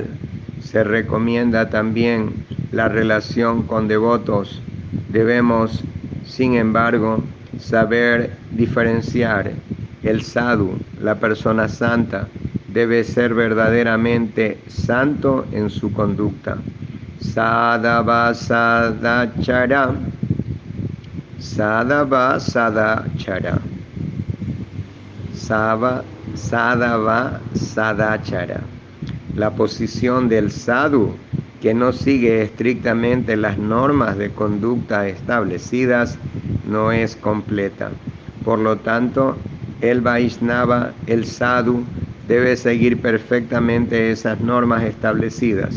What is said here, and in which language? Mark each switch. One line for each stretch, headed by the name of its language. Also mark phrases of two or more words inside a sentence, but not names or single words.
Spanish: Se recomienda también la relación con devotos. Debemos, sin embargo, saber diferenciar. El sadhu, la persona santa, debe ser verdaderamente santo en su conducta.
Sanskrit: Sadhava sadachara. Sadhava sadachara. Sadhava sadachara.
Spanish: La posición del sadhu, que no sigue estrictamente las normas de conducta establecidas, no es completa. Por lo tanto, el Vaishnava, el sadhu, debe seguir perfectamente esas normas establecidas.